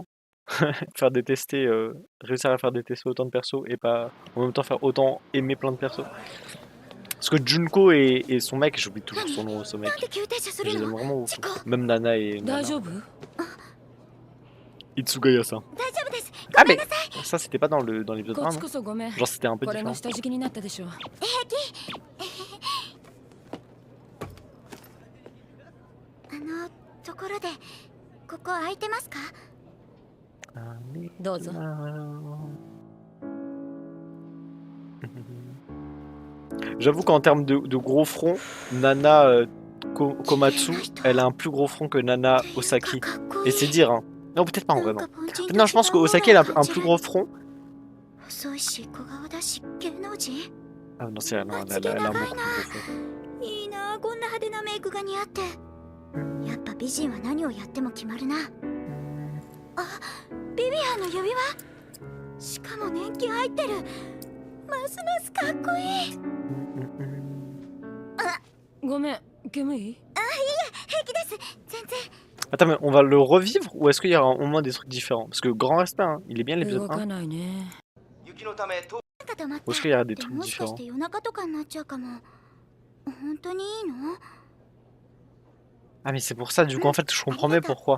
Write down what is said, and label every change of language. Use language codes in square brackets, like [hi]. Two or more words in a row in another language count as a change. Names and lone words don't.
[fr] Faire détester, réussir à faire détester autant de persos et pas en même temps faire autant aimer plein de persos. Parce que Junko et son mec, j'oublie toujours son nom, ce mec. Je les aime vraiment beaucoup. Même Nana et Nana. Itsugaya-san. Ah mais ça c'était pas dans l'épisode 1, non? Genre c'était un peu différent. [ja] ところでここ空いてますか？どうぞ。 [fr] J'avoue qu'en termes de gros front, Nana Komatsu, elle a un plus gros front que Nana Osaki. Et c'est dire, hein. Non, peut-être pas en vrai, non. Non, je pense qu'Osaki, elle a un plus gros front. Ah non, c'est elle, elle a un beaucoup plus gros front. [ja] やっぱ美人は何をやっても決まるな。あ、ビビアンの指輪。しかも年季入ってる。ますますかっこいい。あ、ごめん、煙い？あ、いいえ、平気です。全然。 [fr] Attends, mais on va le revivre ou est-ce qu'il y aura au moins des trucs différents? Parce que grand respect, hein, il est bien l'épisode 1. Ou est-ce qu'il y aura des trucs différents? Ah mais c'est pour ça, du coup en fait je comprends mieux pourquoi.